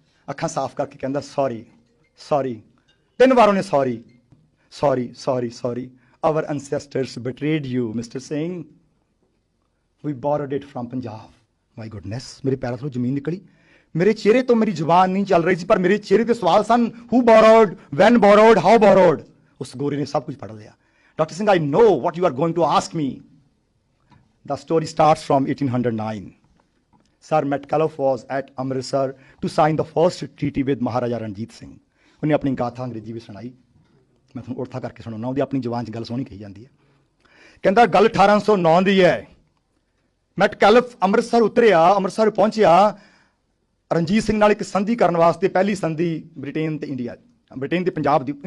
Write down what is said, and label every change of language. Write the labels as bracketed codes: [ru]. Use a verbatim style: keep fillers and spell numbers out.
[pa] ਅੱਖਾਂ ਸਾਫ਼ ਕਰਕੇ ਕਹਿੰਦਾ ਸੌਰੀ ਸੌਰੀ, ਤਿੰਨ ਵਾਰ ਉਹਨੇ sorry sorry sorry sorry, [en] our ancestors betrayed you Mister Singh, we borrowed it from Punjab. My goodness, [pa] ਮੇਰੇ ਪੈਰਾਂ ਤੋਂ ਜ਼ਮੀਨ ਨਿਕਲੀ, ਮੇਰੇ ਚਿਹਰੇ ਤੋਂ ਮੇਰੀ ਜ਼ੁਬਾਨ ਨਹੀਂ ਚੱਲ ਰਹੀ ਸੀ, ਪਰ ਮੇਰੇ ਚਿਹਰੇ ਤੇ ਸਵਾਲ ਸਨ, [en] who borrowed, when borrowed, how borrowed. [pa] ਉਸ ਗੋਰੇ ਨੇ ਸਭ ਕੁਝ ਪੜ੍ਹ ਲਿਆ। [en] Doctor Singh, I know what you are going to ask me. The story starts from eighteen oh nine. Sir Metcalfe was at Amritsar to sign the first treaty with Maharaja Ranjit Singh. [pa] ਉਹਨੇ ਆਪਣੀ ਗਾਥਾ ਅੰਗਰੇਜ਼ੀ ਵਿੱਚ ਸੁਣਾਈ, ਮੈਂ ਤੁਹਾਨੂੰ ਉਰਥਾ ਕਰਕੇ ਸੁਣਾਉਣਾ, ਉਹਦੀ ਆਪਣੀ ਜ਼ੁਬਾਨ 'ਚ ਗੱਲ ਸੋਹਣੀ ਕਹੀ ਜਾਂਦੀ ਹੈ। ਕਹਿੰਦਾ ਗੱਲ ਅਠਾਰਾਂ ਸੌ ਨੌ ਦੀ ਹੈ, ਮੈਟਕੈਲਫ ਅੰਮ੍ਰਿਤਸਰ ਉਤਰਿਆ, ਅੰਮ੍ਰਿਤਸਰ ਪਹੁੰਚਿਆ ਰਣਜੀਤ ਸਿੰਘ ਨਾਲ ਇੱਕ ਸੰਧੀ ਕਰਨ ਵਾਸਤੇ, ਪਹਿਲੀ ਸੰਧੀ ਬ੍ਰਿਟੇਨ ਅਤੇ ਇੰਡੀਆ, ਬ੍ਰਿਟੇਨ ਤੇ ਪੰਜਾਬ ਦੀ।